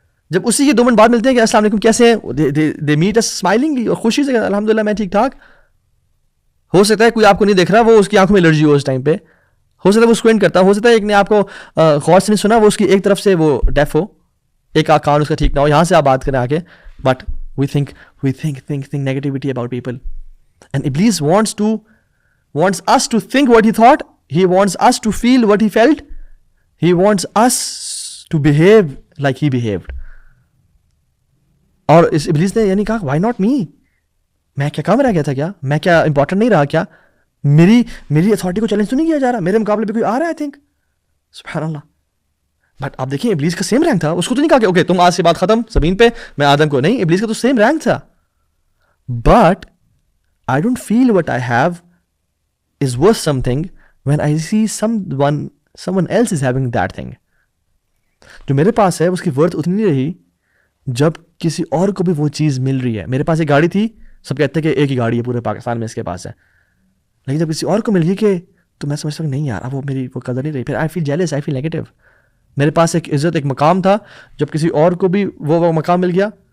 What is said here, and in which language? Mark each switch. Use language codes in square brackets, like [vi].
[ur] جب اسی کے 2 منٹ بعد ملتے ہیں کہ السلام علیکم کیسے ہیں، [en] they met us smilingly [ur] اور خوشی سے، الحمدللہ میں ٹھیک ٹھاک. ہو سکتا ہے کوئی آپ کو نہیں دیکھ رہا، وہ اس کی آنکھوں میں الرجی ہو اس ٹائم پہ، ہو سکتا ہے وہ اسکوینٹ کرتا، ہو سکتا ہے ایک نے آپ کو غور سے نہیں سنا، وہ اس کی ایک طرف سے وہ ڈیف ہو، ایک کان اس کا ٹھیک نہ ہو، یہاں سے آپ بات کریں آگے. [en] But we think negativity about people. And Iblis wants us to think what he thought. He wants us to feel what he felt. He wants us to behave like he behaved. [ur] اور اس ابلیس نے یعنی کہا [en] why not me؟ [ur] میں کیا کام رہ گیا تھا کیا؟ میں کیا امپورٹنٹ نہیں رہا کیا؟ میری اتھارٹی کو چیلنج تو نہیں کیا جا رہا، میرے مقابلے پہ کوئی آ رہا ہے. [en] I think [ur] سبحان اللہ. بٹ آپ دیکھیں ابلیس کا سیم رینک تھا، اس کو تو نہیں کہا کہ اوکے تم آج سے بات ختم زمین پہ، میں آدم کو نہیں، ابلیس کا تو سیم رینک تھا. [en] But I don't feel what I have is worth something when I see someone else is having that thing. [ur] جو میرے پاس ہے اس کی ورتھ اتنی نہیں رہی جب کسی اور کو بھی وہ چیز مل رہی ہے. میرے پاس ایک گاڑی تھی، سب کہتے ہیں کہ ایک ہی گاڑی ہے پورے پاکستان میں اس کے پاس ہے، لیکن جب کسی اور کو مل گئی کہ تو میں سمجھتا ہوں نہیں یار اب وہ میری وہ قدر نہیں رہی، پھر [en] I feel jealous, I feel negative. [ur] میرے پاس ایک عزت ایک مقام تھا، جب کسی اور کو بھی وہ مقام مل گیا